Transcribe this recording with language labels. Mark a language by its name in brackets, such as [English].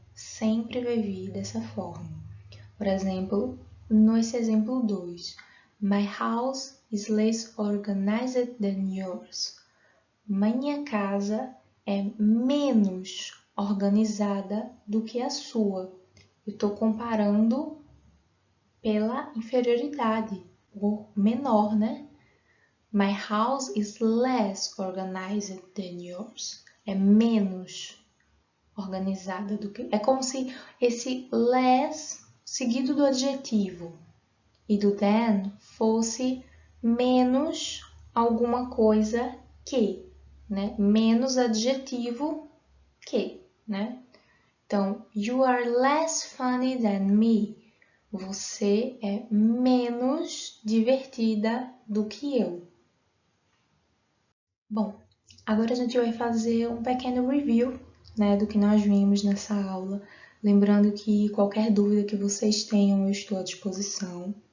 [Portuguese] Sempre vai vir dessa forma. Por exemplo, nesse exemplo 2, [English] My house is less organized than yours. [Portuguese] Minha casa é menos organizada do que a sua. Eu estou comparando pela inferioridade, o menor, né? [English] My house is less organized than yours. [Portuguese] É menos organizada do que... É como se esse less, seguido do adjetivo e do than, fosse menos alguma coisa que, né? Menos adjetivo que, né? Então, [English] you are less funny than me. [Portuguese] Você é menos divertida do que eu. Bom, agora a gente vai fazer um pequeno review, né, do que nós vimos nessa aula. Lembrando que qualquer dúvida que vocês tenham, eu estou à disposição.